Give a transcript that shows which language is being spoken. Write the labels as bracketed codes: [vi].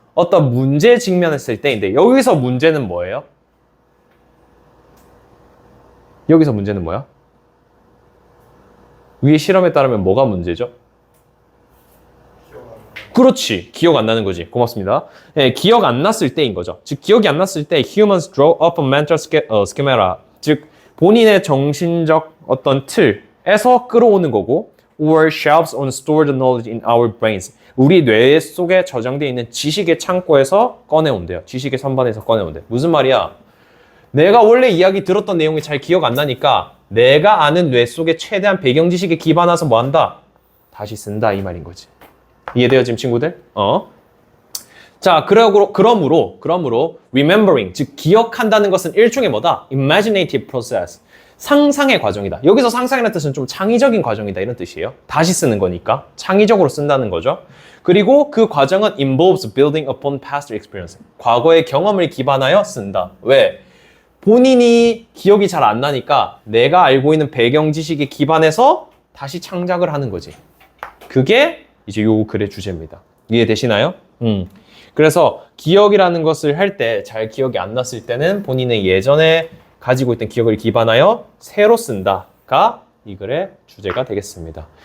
[ko] 어떤 문제에 직면했을 때인데 여기서 문제는 뭐예요? 여기서 문제는 뭐야? 위의 실험에 따르면 뭐가 문제죠? 그렇지. 기억 안 나는 거지. 고맙습니다. 네, 기억 안 났을 때인 거죠. 즉 기억이 안 났을 때 [en] humans draw up a mental schema. [ko] 즉 본인의 정신적 어떤 틀에서 끌어오는 거고 [en] or shelves on stored knowledge in our brains. [ko] 우리 뇌 속에 저장되어 있는 지식의 창고에서 꺼내온대요. 지식의 선반에서 꺼내온대. 무슨 말이야? 내가 원래 이야기 들었던 내용이 잘 기억 안 나니까 내가 아는 뇌 속에 최대한 배경 지식에 기반해서 뭐 한다? 다시 쓴다 이 말인 거지. 이해돼요 지금 친구들? 자, 그러므로 remembering, 즉 기억한다는 것은 일종의 뭐다? [en] imaginative process. [ko] 상상의 과정이다. 여기서 상상이라는 뜻은 좀 창의적인 과정이다 이런 뜻이에요. 다시 쓰는 거니까 창의적으로 쓴다는 거죠. 그리고 그 과정은 [en] involves building upon past experience. [ko] 과거의 경험을 기반하여 쓴다. 왜? 본인이 기억이 잘 안 나니까 내가 알고 있는 배경 지식에 기반해서 다시 창작을 하는 거지. 그게 이제 요 글의 주제입니다. 이해되시나요? 그래서 기억이라는 것을 할 때 잘 기억이 안 났을 때는 본인의 예전에 가지고 있던 기억을 기반하여 새로 쓴다가 이 글의 주제가 되겠습니다.